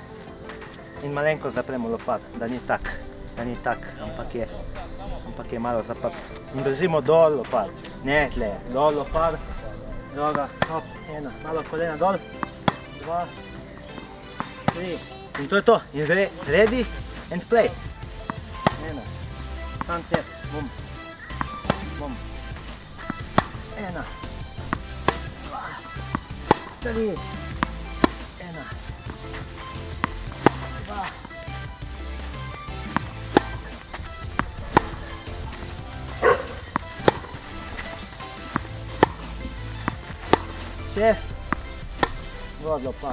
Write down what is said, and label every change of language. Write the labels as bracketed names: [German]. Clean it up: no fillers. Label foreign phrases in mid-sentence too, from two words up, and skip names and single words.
[Slovenian] In malenko zapremo lopar, da ni tak, ampak je malo zaprt. In držimo dol lopar, ne tle, dol lopar, žoga, hop, 1, malo kolena dol, 2, 3. In to je to, in gre [English] ready and play. [Slovenian] 1. Tam te, bum, bum, 1, 2, 3, 1, 2, 6, gor lopar.